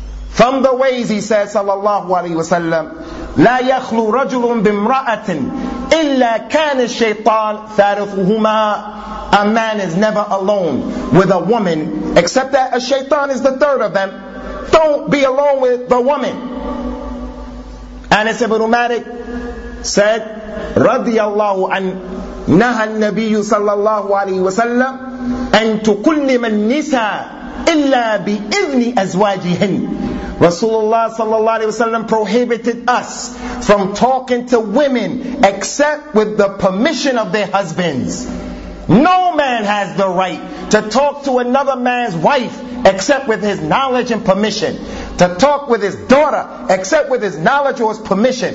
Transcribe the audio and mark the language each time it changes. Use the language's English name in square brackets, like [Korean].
[English] From the ways, he says, [Arabic] sallallahu alayhi wa sallam, لَا يَخْلُو رَجُلٌ بِمْرَأَةٍ إِلَّا كَانِ الشَّيْطَانِ ثَارِثُهُمَا. [English] A man is never alone with a woman, except that a shaitan is the third of them. Don't be alone with the woman. Anas ibn Malik said, [Arabic] رَضِيَ اللَّهُ عَنْ نَهَى النَّبِيُّ صَلَّى اللَّهُ عَلَيْهِ وَسَلَّمُ أَنْ تُكُلِّمَ النِّسَاءَ إِلَّا بِإِذْنِ أَزْوَاجِهِنْ. [English] Rasulullah sallallahu alayhi wa sallam prohibited us from talking to women except with the permission of their husbands. No man has the right to talk to another man's wife except with his knowledge and permission. To talk with his daughter except with his knowledge or his permission.